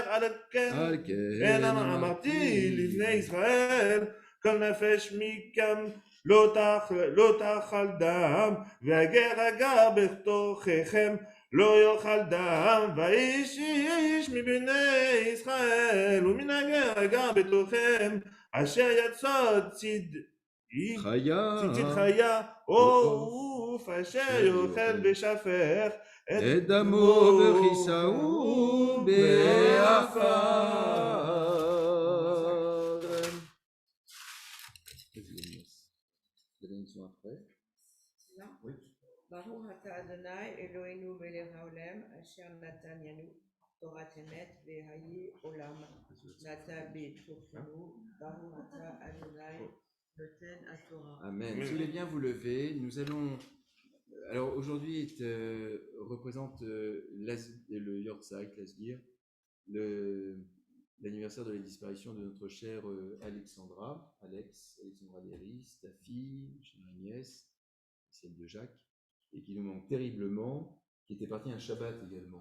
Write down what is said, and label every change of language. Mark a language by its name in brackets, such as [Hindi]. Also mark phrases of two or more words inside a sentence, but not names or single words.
[Hebrew] על כן אמרתי לבני ישראל כל נפש מכם לא תאכל דם והגר הגר בתוככם לא יאכל דם ואיש איש מבני ישראל ומן הגר הגר בתוככם אשר יצא ציד חיה או עוף אשר יאכל ושפך את דמו וכיסהו בעפר. [French] Vous avez une leçon après. là. Oui. [Hebrew] ברוך אתה אדוני אלוהינו מלך העולם אשר נתן לנו תורה אמת וחיי עולם נטע בתוכנו ברוך אתה אדוני נותן התורה. Amen. [French] Si vous voulez bien vous lever, nous allons. Alors aujourd'hui représente le Yortzeit, l'Asgir, l'anniversaire de la disparition de notre chère Alexandra Léris, ta fille, ma nièce, celle de Jacques, et qui nous manque terriblement, qui était partie un Shabbat également.